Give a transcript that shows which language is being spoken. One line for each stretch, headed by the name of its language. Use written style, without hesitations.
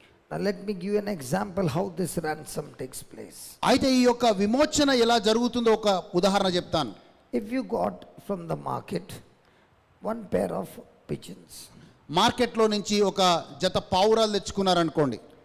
English: Now let me give you an example how this ransom takes place.
Telugu: అయితే ఈ యొక్క విమోచన ఎలా జరుగుతుందో ఒక ఉదాహరణ చెప్తాను.
English: If you got from the market one pair of pigeons,
Telugu: మార్కెట్లో నుంచి ఒక జత పావురాలు తెచ్చుకున్నారనుకోండి.